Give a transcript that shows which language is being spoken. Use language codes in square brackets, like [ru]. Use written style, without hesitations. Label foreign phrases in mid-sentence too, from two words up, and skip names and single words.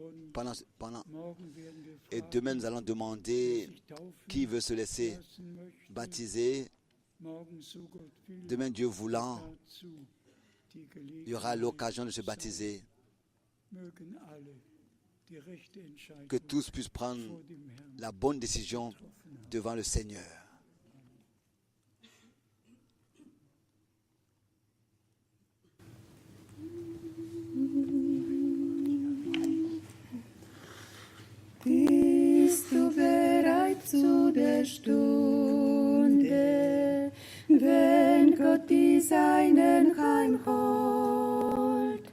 [fr] Et demain, nous allons demander qui veut se laisser baptiser. Demain, Dieu voulant, il y aura l'occasion de se baptiser. Que tous puissent prendre la bonne décision devant le Seigneur. [de] Bist du bereit zu der Stunde, wenn Gott die Seinen heimholt?